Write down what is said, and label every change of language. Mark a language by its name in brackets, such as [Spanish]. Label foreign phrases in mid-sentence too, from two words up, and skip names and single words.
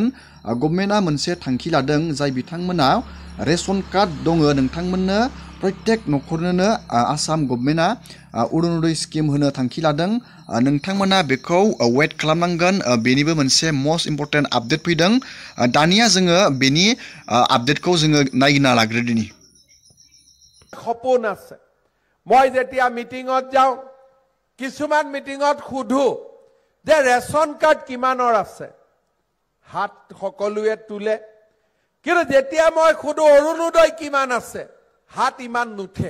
[Bodo] गभर्नमेन्टआ मोनसे थांखि लादों, जाय बिथांमोना [English] रेशन कार्ड [Bodo] दङ नोंथांमोननो प्रत्येक न'खरनोनो आसाम गभर्नमेन्टआ अरुणोदय स्किम होनो थांखि लादों। नोंथांमोना बेखौ वेट खालामनांगोन। बेनिबो मोनसे [English] मस्ट इम्परटेन्ट आपडेट [Bodo] फैदों। दानिया जोङो बेनि आपडेटखौ जोङो नायगिना लाग्रोदिनि। [Assamese] সপোন আছে। মই যেতিয়া মিটিঙত যাওঁ, কিছুমান মিটিঙত সুধো যে [English] ration card [Assamese] কিমানৰ আছে, হাত সকলোৱে তোলে। কিন্তু যেতিয়া মই সুধো অৰুণোদয় কিমান আছে, হাত ইমান নুঠে।